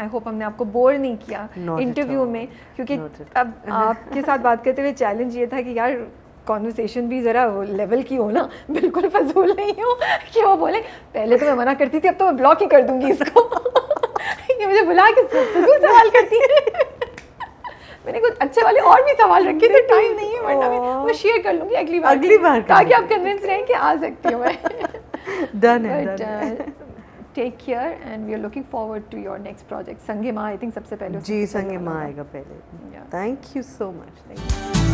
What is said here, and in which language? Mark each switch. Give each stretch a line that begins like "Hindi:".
Urdu: I hope ہم نے آپ کو بور نہیں کیا انٹرویو میں, کیونکہ اب آپ کے ساتھ بات کرتے ہوئے چیلنج یہ تھا کہ یار کانورسیشن بھی ذرا لیول کی ہو نا, بالکل فضول نہیں ہو کہ وہ بولے پہلے تو میں منع کرتی تھی اب تو میں بلاک ہی کر دوں گی اس کو, یہ مجھے بلا کے فضول سوال کرتی ہے. میں نے کچھ اچھے والے اور بھی سوال رکھے تھے, ٹائم نہیں ہے ورنہ میں وہ شیئر کر لوں گی اگلی بار تاکہ آپ کنونس رہیں کہ آ سکتی ہوں میں. ڈن ہے.
English: Take care and we are looking forward to your next project. Sange Ma, I think سب سے پہلے.
Urdu: جی, سنگے ماں آئے گا پہلے. Thank you so much.